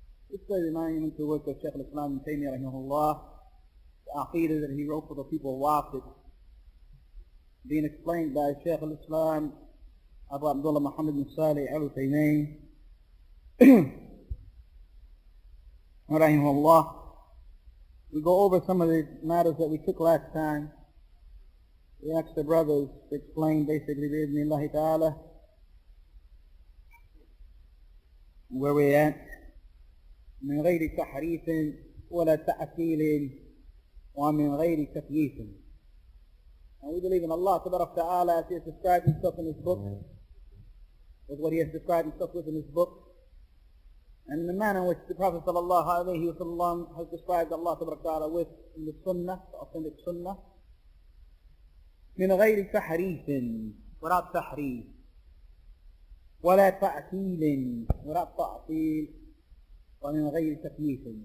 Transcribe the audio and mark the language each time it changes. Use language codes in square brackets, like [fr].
[en] This is a monument to the work of Shaykh al-Islam Taymiyyah rahimahullah, the Aqidah that he wrote for the people of Waqid, being explained by Shaykh al-Islam Abu Abdullah Muhammad bin Salih al-Uthaymeen rahimahullah. We go over some of the matters that we took last time. We asked the brothers to explain basically bi'idhnillahi ta'ala where we're at. [ar] من غير تحريف ولا تعطيل ومن غير تكييف. [en] And we believe in Allah Tabarak Ta'ala as He has described Himself in His book, with what He has described Himself with in His book, and in the manner in which the Prophet Sallallahu Alaihi Wasallam has described Allah Tabarak Ta'ala with in the Sunnah, the authentic Sunnah. [ar] من غير تحريف, [en] without [ar] تحريف, ولا تعطيل, [en] without [ar] تعطيل, ومن غير تكييف.